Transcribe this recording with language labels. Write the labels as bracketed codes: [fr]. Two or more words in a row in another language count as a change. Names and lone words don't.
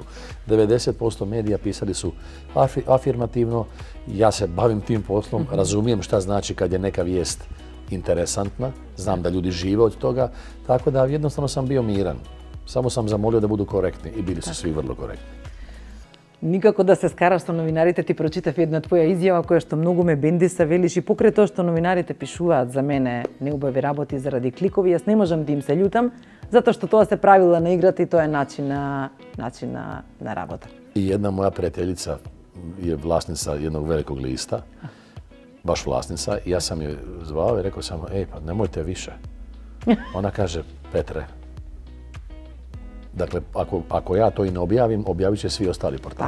[hr] 90% medija pisali su afirmativno. Ja se bavim tim poslom, razumijem šta znači kad je neka vijest interesantna, znam da ljudi žive od toga, tako da jednostavno sam bio miran. Samo sam zamolio da budu korektni i bili su svi vrlo korektni. [mk] Никако да се скараш со новинарите, ти прочитав една твоја изјава која што многу ме бендиса, велиш и покрај тоа што новинарите пишуваат за мене неубави работи заради кликови, јас не можам да им се љутам, затоа што тоа се правила на играта и тоа е начин на работа. [hr] I jedna moja prijateljica je vlasnica jednog velikog lista, baš vlasnica, i ja sam je zvao i rekao sam, pa nemojte više. Ona kaže, Petre, dakle, ako ja to i ne objavim, objavit će svi ostali portali.